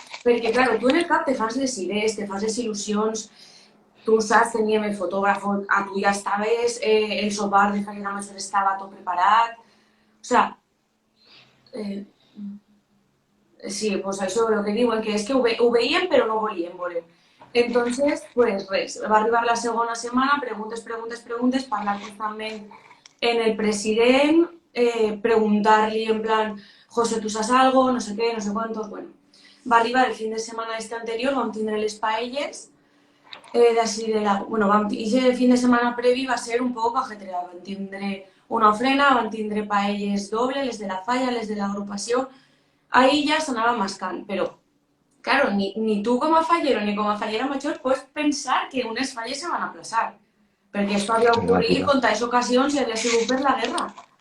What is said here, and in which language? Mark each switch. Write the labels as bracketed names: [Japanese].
[Catalan] Perquè, claro, tu en el cap te fas les idees, te fas les il·lusions, tu saps, teníem el fotògraf, a tu ja estaves, el sopar de fallera major estava tot preparat. O sea, sí, pues això el que diuen, que és que ho veiem però no volíem veure. Entonces, pues res, va arribar la segona setmana, preguntes, parlar constantment en el president, preguntar-li en plan, José, [Spanish] ¿tú sabes algo? No sé qué, no sé cuántos, [Catalan] bueno. Va arribar el fin de setmana este anterior, vam tindre les paelles, bueno, aquest fin de setmana previ va ser un poc ajetreat, vam tindre una ofrena, van tindre paelles doble, les de la falla, les de l'agrupació, ahí ja s'anava mascant, però claro, ni tu com a fallero ni com a fallera major pots pensar que unes falles se van a aplaçar, perquè esto havia ocorrit en tantes ocasions i havia sigut per la guerra.